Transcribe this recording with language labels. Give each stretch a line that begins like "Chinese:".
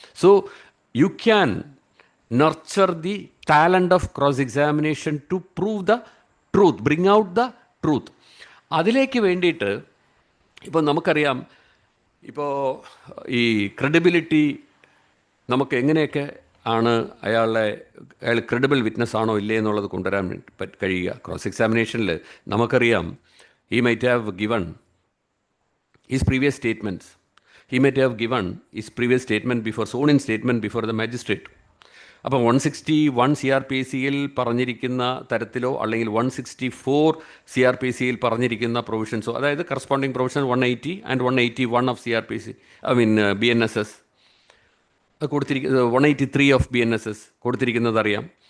English: So you can nurture the talent of cross examination to prove the truth, bring out the truth.
Malayalam: അതിലേക്ക് വേണ്ടിയിട്ട് ഇപ്പോൾ നമുക്കറിയാം, ഇപ്പോൾ ഈ ക്രെഡിബിലിറ്റി നമുക്ക് എങ്ങനെയൊക്കെ ആണ് അയാൾ ക്രെഡിബിൾ വിറ്റ്നസ് ആണോ ഇല്ലേ എന്നുള്ളത് കൊണ്ടുവരാൻ കഴിയുക. ക്രോസ് എക്സാമിനേഷനിൽ നമുക്കറിയാം,
English: he might have given his previous statements, he might have given his previous statement before, sworn in statement before the magistrate.
Malayalam: അപ്പം 161 CRPC-യിൽ പറഞ്ഞിരിക്കുന്ന തരത്തിലോ അല്ലെങ്കിൽ 164 CRPC-യിൽ പറഞ്ഞിരിക്കുന്ന പ്രൊവിഷൻസോ, അതായത് corresponding provision 180 and 181 of CRPC, BNSS കൊടുത്തിരിക്കുന്നത്, 183 ഓഫ് BNSS കൊടുത്തിരിക്കുന്നത് അറിയാം.